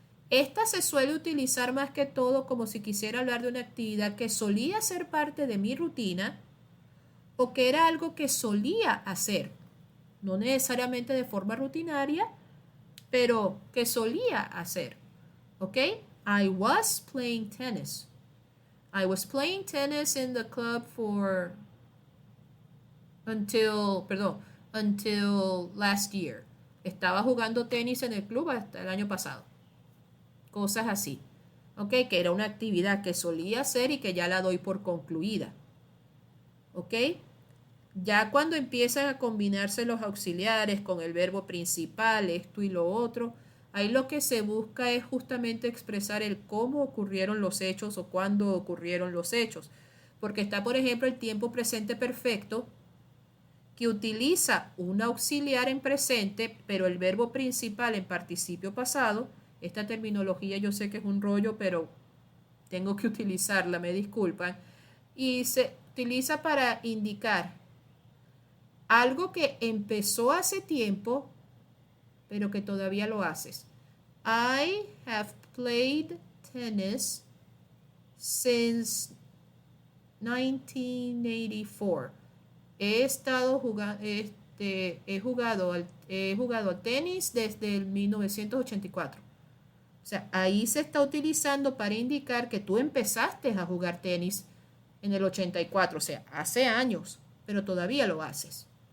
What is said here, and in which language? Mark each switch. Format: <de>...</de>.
<es>Esta se suele utilizar más que todo como si quisiera hablar de una actividad que solía ser parte de mi rutina o que era algo que solía hacer. No necesariamente de forma rutinaria, pero que solía hacer.</es> <en>¿Ok? I was playing tennis. I was playing tennis in the club until last year.</en> <es>Estaba jugando tenis en el club hasta el año pasado. Cosas así. ¿Ok? Que era una actividad que solía hacer y que ya la doy por concluida. ¿Ok? Ya cuando empiezan a combinarse los auxiliares con el verbo principal, esto y lo otro, ahí lo que se busca es justamente expresar el cómo ocurrieron los hechos o cuándo ocurrieron los hechos. Porque está, por ejemplo, el tiempo presente perfecto, que utiliza un auxiliar en presente, pero el verbo principal en participio pasado. Esta terminología yo sé que es un rollo, pero tengo que utilizarla, me disculpan. Y se utiliza para indicar algo que empezó hace tiempo, pero que todavía lo haces.</es> <en>I have played tennis since 1984.</en> <es>He jugado al tenis desde el 1984. O sea, ahí se está utilizando para indicar que tú empezaste a jugar tenis en el 84, o sea, hace años, pero todavía lo haces.</es>